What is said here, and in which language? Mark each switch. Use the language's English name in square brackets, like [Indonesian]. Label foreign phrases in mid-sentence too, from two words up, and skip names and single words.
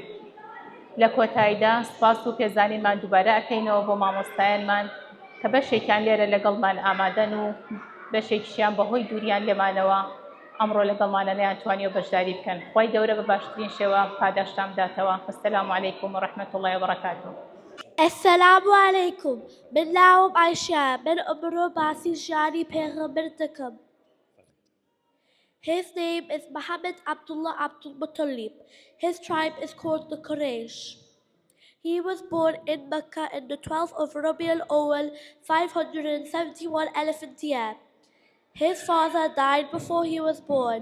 [Central Kurdish] لە کۆتاییدا سپاس و پێزانینمان دووبارە ئەکەینەوە بۆ مامۆستایانمان کە بەشێکیان لێرە لەگەڵمان ئامادەن و بەشێکیشیان بەهۆی دووریان لێمانەوە ئەمڕۆ لەگەڵمانە نەیانتوانیەوە بەشداری بکەن. خوای گەورە بە باشترین شێوە پاداشتان بداتەوە. [Arabic] وەسەلامو عەلەیکوم وەڕەحمەتوڵڵاهی وبەڕەکاتوه. السلام عليكم. [Central Kurdish] من ناوم عائشة من أمرو باسی ژیانی پێغەمبەر دەکەم. [English] His name is Muhammad Abdullah Abdul Muttalib. His tribe is called the Quraysh. He was born in Mecca in the 12th of Rabi' al-Awwal, 571 elephant year. His father died before he was born.